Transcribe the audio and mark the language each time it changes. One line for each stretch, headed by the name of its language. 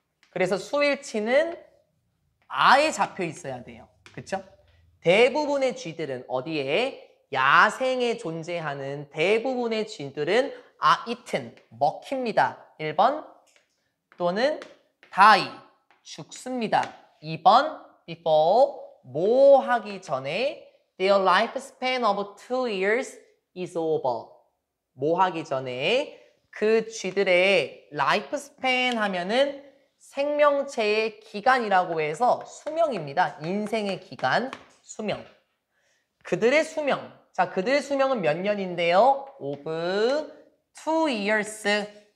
Korean: 그래서 수일치는 아에 잡혀 있어야 돼요. 그렇죠? 대부분의 쥐들은 어디에? 야생에 존재하는 대부분의 쥐들은 eaten, 먹힙니다. 1번 또는 die, 죽습니다.
English: 2번 before,
Korean: 뭐 하기 전에
English: their lifespan of 2 years is over.
Korean: 뭐 하기 전에 그 쥐들의 lifespan 하면은 생명체의 기간이라고 해서 수명입니다. 인생의 기간, 수명. 그들의 수명. 자, 그들의 수명은 몇 년인데요?
English: of 2 years.